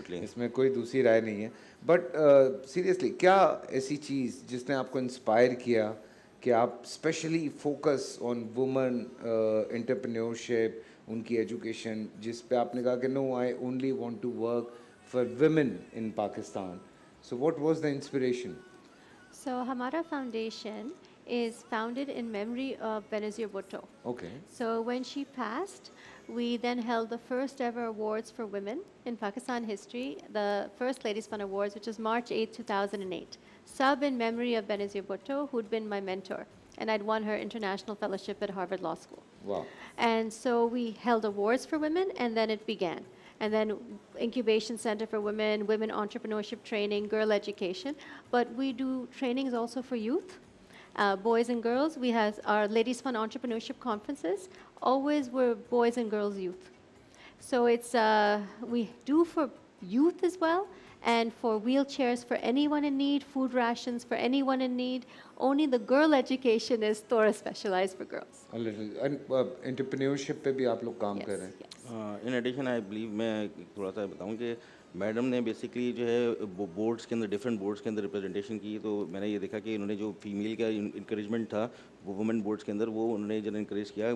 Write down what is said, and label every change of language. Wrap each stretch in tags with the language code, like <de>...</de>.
<ur>اس میں کوئی دوسری رائے نہیں ہے. بٹ سیریسلی کیا ایسی چیز جس نے آپ کو انسپائر کیا کہ آپ especially focus on women entrepreneurship, ان کی ایجوکیشن، جس پہ آپ نے کہا کہ</ur> <en>No I only want to work for women in Pakistan. So what was the inspiration? So Hamara Foundation is founded in memory of Benazir Bhutto. Okay. So when she passed, we then held the first ever awards for women in Pakistan history, the first Ladies Fund Awards, which is March 8, 2008. Sub in memory of Benazir Bhutto, who'd been my mentor, and I'd won her international fellowship at Harvard Law School. Wow. And so we held awards for women, and then it began. And then incubation center for women, women entrepreneurship training, girl education. But we do trainings also for youth, boys and girls. We have our Ladies Fund entrepreneurship conferences, always were boys and girls youth. So it's we do for youth as well, and for wheelchairs for anyone in need, food rations for anyone in need. Only the girl education is Torah specialized for girls. A little.</en> <ur>And entrepreneurship پہ بھی آپ لوگ کام کر رہے ہیں.</ur> <en>in addition I believe</en> <ur>میں تھوڑا سا بتاؤں کہ میڈم نے بیسکلی جو ہے بورڈس کے اندر ڈفرینٹ بورڈس کے اندر ریپرزنٹیشن کی. تو میں نے یہ دیکھا کہ انہوں نے جو فیمیل کا انکریجمنٹ تھا وہ وومن بورڈس کے اندر وہ انہوں نے جو انکریج کیا.</ur>